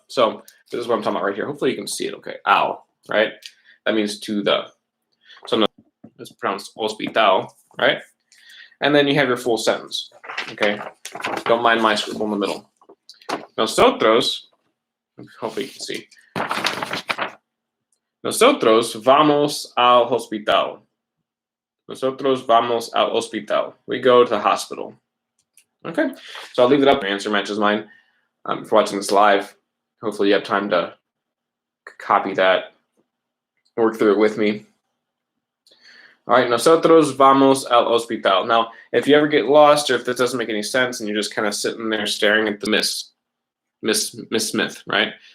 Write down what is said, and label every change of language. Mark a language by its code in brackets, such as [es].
[en] So this is what I'm talking about right here. Hopefully you can see it okay. Al, right? That means to the. So no, it's pronounced hospital, right? And then you have your full sentence, okay? Don't mind my scribble in the middle. Nosotros, hopefully you can see. [es] Nosotros vamos al hospital. Nosotros vamos al hospital. [en] We go to the hospital. Okay, so I'll leave it up. My answer matches mine. If you're watching this live, hopefully you have time to copy that, work through it with me. All right, [es] nosotros vamos al hospital. [en] Now, if you ever get lost or if this doesn't make any sense and you're just kind of sitting there staring at the Miss Smith, right?